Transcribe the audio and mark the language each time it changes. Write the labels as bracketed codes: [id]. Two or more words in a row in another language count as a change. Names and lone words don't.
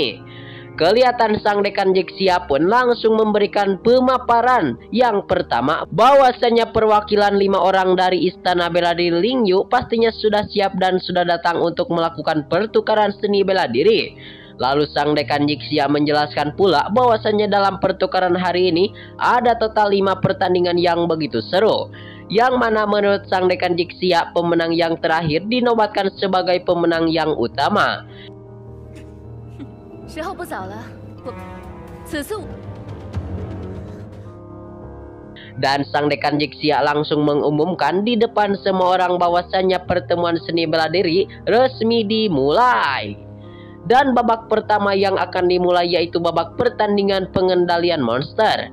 [id] Kelihatan sang dekan Jixia pun langsung memberikan pemaparan yang pertama bahwasanya perwakilan 5 orang dari Istana Bela Diri Lingyu pastinya sudah siap dan sudah datang untuk melakukan pertukaran seni bela diri. Lalu sang dekan Jixia menjelaskan pula bahwasanya dalam pertukaran hari ini ada total 5 pertandingan yang begitu seru. Yang mana menurut sang dekan Jixia pemenang yang terakhir dinobatkan sebagai pemenang yang utama. [zh] 时候不早了，此次 [id] Dan sang dekan Jixia langsung mengumumkan di depan semua orang bahwasannya pertemuan seni bela diri resmi dimulai. Dan babak pertama yang akan dimulai yaitu babak pertandingan pengendalian monster.